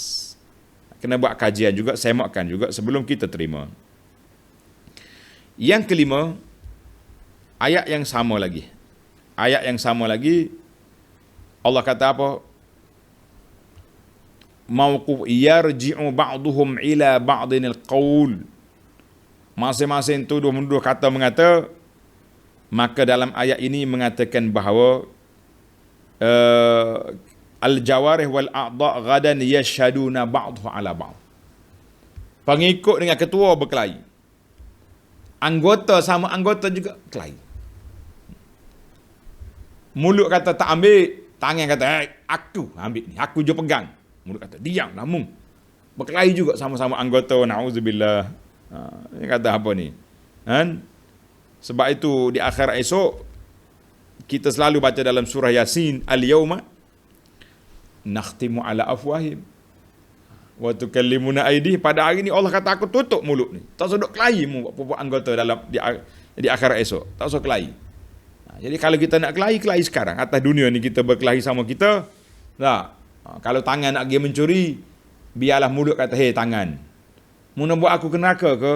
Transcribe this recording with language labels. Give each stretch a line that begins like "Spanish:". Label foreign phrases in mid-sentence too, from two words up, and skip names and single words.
Malay: Kena buat kajian juga, semakkan juga sebelum kita terima. Yang kelima, ayat yang sama lagi. Ayat yang sama lagi, Allah kata apa?
Arabic: Mauquf yarji'u ba'duhum ila ba'dinil qaul.
Malay: Masing-masing tuduh menuduh kata mengata. Maka dalam ayat ini mengatakan bahawa
Arabic: al-jawarih wal a'dha' ghadan yashhaduna ba'dhu ala ba'd.
Malay: Pengikut dengan ketua berkelahi. Anggota sama anggota juga kelahi. Mulut kata tak ambil, tangan kata aku ambil ni, aku je pegang. Mulut kata diam lamung. Berkelahi juga sama-sama anggota, na'udzubillah. Ini kata apa ni? Sebab itu di akhirat esok kita selalu baca dalam surah Yasin,
Arabic: al-yauma nakhtimu ala afwahim wa tukallimuna aydih.
Malay: Pada hari ni Allah kata aku tutup mulut ni. Tak usah duk kelahi buat anggota dalam di akhirat esok. Tak usah kelahi. Jadi kalau kita nak kelahi sekarang. Atas dunia ni kita berkelahi sama kita. Kalau tangan nak pergi mencuri, biarlah mulut kata, "Hei tangan, mu nak buat aku ke neraka ke?"